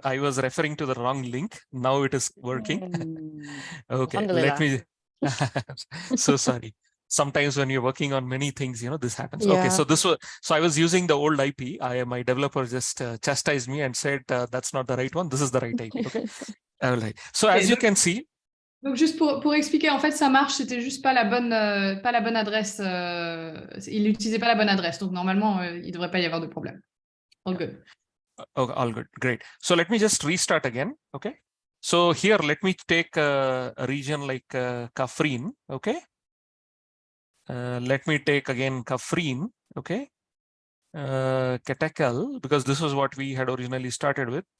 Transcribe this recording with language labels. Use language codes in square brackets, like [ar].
[en] I was referring to the wrong link. Now it is working. Okay, let me. So sorry. Sometimes when you're working on many things, you know, this happens. Yeah. Okay, so this was, so I was using the old IP. My developer just chastised me and said, that's not the right one. This is the right IP. Okay. All right. So as you can see. [fr] Donc juste pour expliquer, en fait ça marche, c'était juste pas la bonne adresse, il n'utilisait pas la bonne adresse, donc normalement il devrait pas y avoir de problème. [en] All good. Okay, all good, great. So let me just restart again, okay? So here let me take a region like Kafrine, okay? Let me take again Kafrine, okay? Katakal, because this was what we had originally started with.